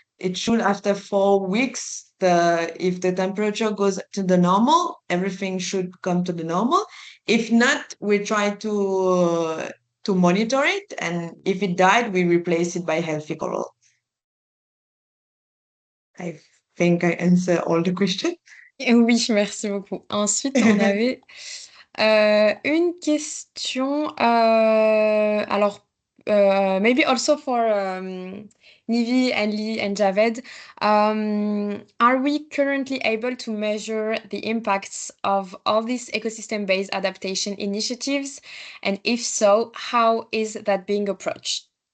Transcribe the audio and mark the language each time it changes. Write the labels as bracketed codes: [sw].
[en] it should, after 4 weeks, if the temperature goes to the normal, everything should come to the normal. If not, we try to monitor it, and if it died, we replace it by healthy coral. I think I answered all the questions. [fr] Oui, merci beaucoup. Ensuite, on avait une question. Alors, [en] maybe also for Nivi and Lee and Javed. Are we currently able to measure the impacts of all these ecosystem-based adaptation initiatives? And if so, how is that being approached?